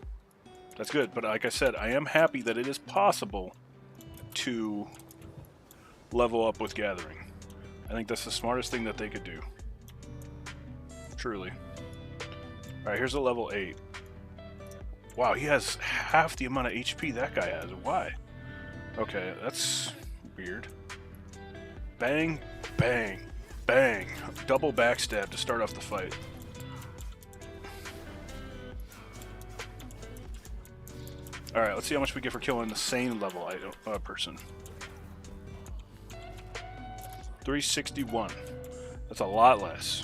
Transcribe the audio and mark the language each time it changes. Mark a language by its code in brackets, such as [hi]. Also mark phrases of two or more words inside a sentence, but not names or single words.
[en] That's good, but like I said, I am happy that it is possible to level up with gathering. I think that's the smartest thing that they could do. Truly. Alright, here's a level 8. Wow, he has half the amount of HP that guy has. Why? Okay, that's weird. Bang, bang, bang. Double backstab to start off the fight. Alright, let's see how much we get for killing the same level person. 361. That's a lot less.